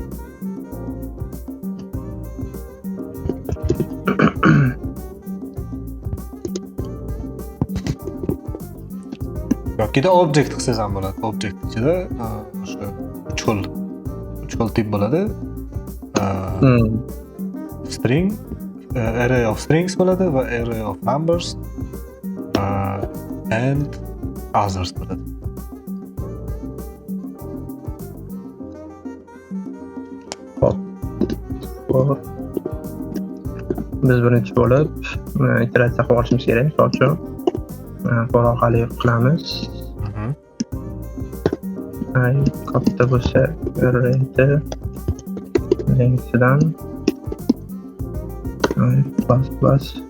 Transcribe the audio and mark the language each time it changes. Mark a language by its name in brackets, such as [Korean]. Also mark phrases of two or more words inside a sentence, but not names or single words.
[Uzbek] Yokida object qilsangiz ham bo'ladi. Object ichida o'sha uch xil tip bo'ladi. [English] String, array of strings [Uzbek] bo'ladi va [English] array of numbers and others bo'ladi. [Uzbek] Hop. Biz birinchi bo'lib iteratsiya qilib olishimiz kerak. Misol uchun for orqali qilamiz. Katta bo'lsa arrayda lengthidan plus.